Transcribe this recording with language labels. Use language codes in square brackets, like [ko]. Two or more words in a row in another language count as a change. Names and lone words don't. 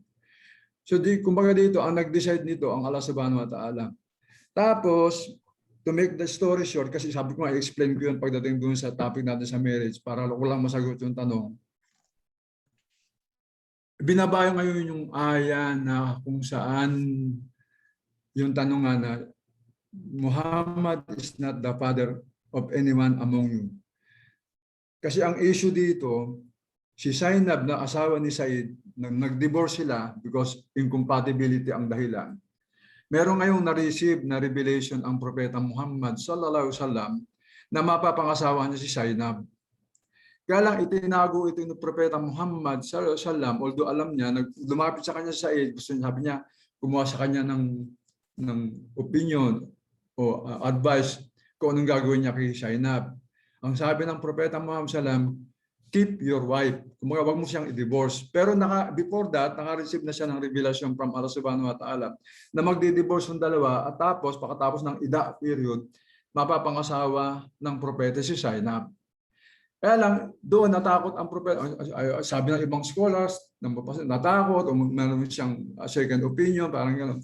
[tl] So kumbaga dito, ang nag-decide nito ang Allah [ar] سبحانه وتعالى. [tl] Tapos, [en] to make the story short, [tl] kasi sabi ko i-explain ko yun pagdating dun sa topic natin sa marriage para walang masagot yung tanong. Binabayo ngayon yung aya na kung saan yung tanong nga na [en] Muhammad is not the father of anyone among you. [tl] Kasi ang issue dito, si Zainab na asawa ni Said, nag-divorce sila [en] because incompatibility [tl] ang dahilan. Meron ngayong na-receive na revelation ang Propeta Muhammad [ar] صلى الله عليه وسلم [tl] na mapapangasawa niya si Zainab. Kaya lang itinago ito ng Propeta Muhammad [ar] صلى الله عليه وسلم, [tl] although alam niya, lumapit sa kanya si Said, gusto niya, sabi niya, kumuha sa kanya ng opinion o advice kung anong gagawin niya kay Zainab. Ang sabi ng Propeta Muhammad [ar] صلى الله عليه وسلم, [en] keep your wife. [tl] Kung wag mo siyang i-divorce. Pero [en] before that, [tl] naka-receive na siya ng [en] revelation from [tl] Allah [ar] سبحانه وتعالى [tl] na magdi-divorce ng dalawa at tapos, pagkatapos ng ida period, mapapangasawa ng propeta si Zainab. Kaya lang, doon natakot ang propeta. Sabi ng ibang scholars, natakot o meron siyang [en] second opinion, [tl] parang gano'n.